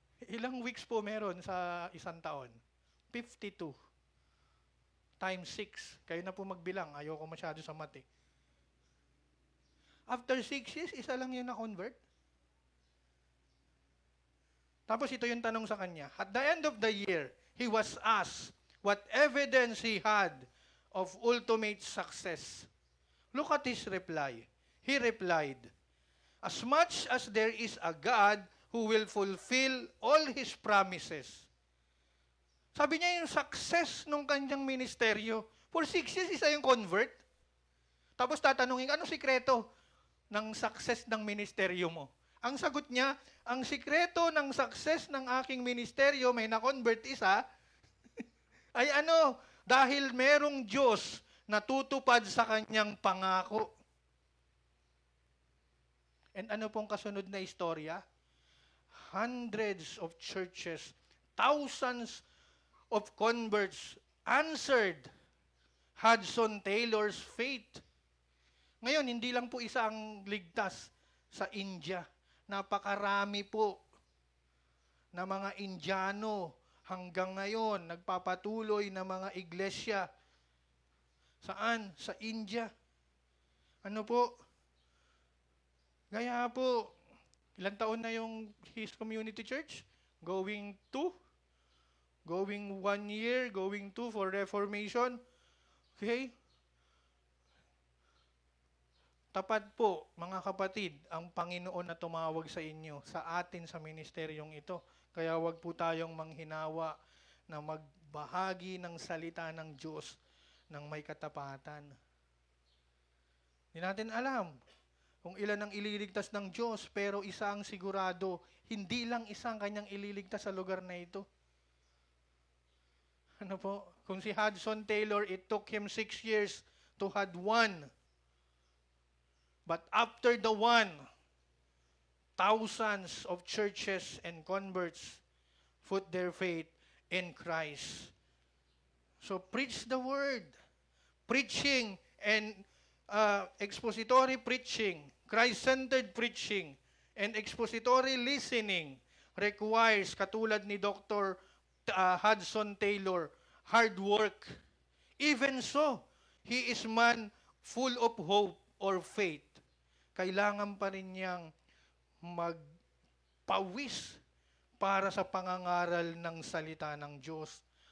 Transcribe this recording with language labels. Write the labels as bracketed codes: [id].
[tl] Ilang weeks po meron sa isang taon? 52. Times 6. Kayo na po magbilang. Ayoko masyado sa math eh. [en] After 6 years, [tl] isa lang yun na-convert. Tapos ito yung tanong sa kanya. [en] At the end of the year, he was asked what evidence he had of ultimate success. Look at his reply. He replied, as much as there is a God who will fulfill all His promises. [tl] Sabi niya yung success nung kanyang ministeryo. [en] For 6 years, [tl] isa yung convert. Tapos tatanungin, anong sikreto ng success ng ministeryo mo? Ang sagot niya, ang sikreto ng success ng aking ministeryo, may na-convert isa, ay ano? Dahil merong Diyos na tutupad sa kanyang pangako. And ano pong kasunod na istorya? [en] Hundreds of churches, thousands of converts answered Hudson Taylor's faith. [tl] Ngayon, hindi lang po isa ang ligtas sa India. Napakarami po na mga Indiano hanggang ngayon nagpapatuloy na mga iglesia. Saan? Sa India. Ano po? Kaya po, ilang taon na yung His Community Church? [en] Going 1 year, going 2 for Reformation. Okay? [tl] Tapat po, mga kapatid, ang Panginoon na tumawag sa inyo, sa atin sa ministeryong ito. Kaya wag po tayong manghinawa na magbahagi ng salita ng Diyos ng may katapatan. Hindi natin alam kung ilan ang ililigtas ng Diyos, pero isa ang sigurado, hindi lang isang kanyang ililigtas sa lugar na ito. Ano po? Kung si [en] Hudson Taylor, it took him 6 years to had one. But after the one, thousands of churches and converts put their faith in Christ. So preach the word. Preaching and expository preaching, Christ-centered preaching, and expository listening requires, [tl] katulad ni Dr. [en] Hudson Taylor, hard work. Even so, he is man full of hope or faith. [tl] Kailangan pa rin niyang pawis para sa pangangaral ng salita ng Diyos.